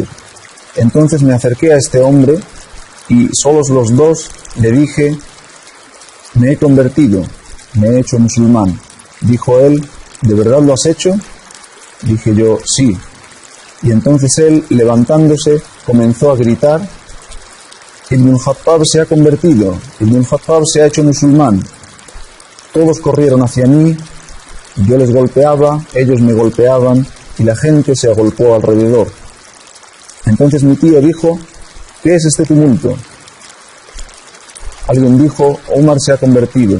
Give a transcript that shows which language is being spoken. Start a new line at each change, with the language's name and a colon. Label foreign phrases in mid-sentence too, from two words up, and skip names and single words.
Spanish: Entonces me acerqué a este hombre y solos los dos le dije: me he convertido, me he hecho musulmán. Dijo él: ¿de verdad lo has hecho? Dije yo: sí. Y entonces él, levantándose, comenzó a gritar Ibn al-Khattab se ha convertido, Ibn al-Khattab se ha hecho musulmán. Todos corrieron hacia mí, yo les golpeaba, ellos me golpeaban y la gente se agolpó alrededor. Entonces mi tío dijo: ¿qué es este tumulto? Alguien dijo: Omar se ha convertido.